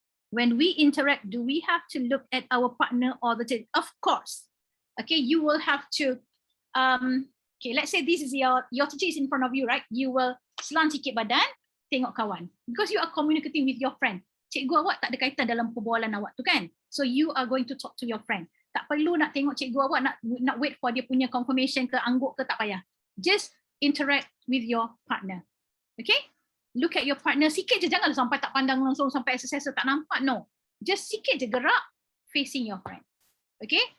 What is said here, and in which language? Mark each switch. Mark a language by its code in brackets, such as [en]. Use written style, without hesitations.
[en] When we interact, do we have to look at our partner all the time? Of course. Okay, you will have to, okay, let's say this is your teacher is in front of you, right? You will [ms] selang sikit badan, tengok kawan. [en] Because you are communicating with your friend. [ms] Cikgu awak tak ada kaitan dalam perbualan awak tu kan? [en] So you are going to talk to your friend. [ms] Tak perlu nak tengok cikgu awak, nak [en] wait for [ms] dia punya confirmation ke angguk ke, tak payah. [en] Just interact with your partner. [ms] Okay? [en] Look at your partner, [ms] sikit je, jangan sampai tak pandang langsung sampai assessor tak nampak, no. [en] Just [ms] sikit je gerak [en] facing your friend. Okay?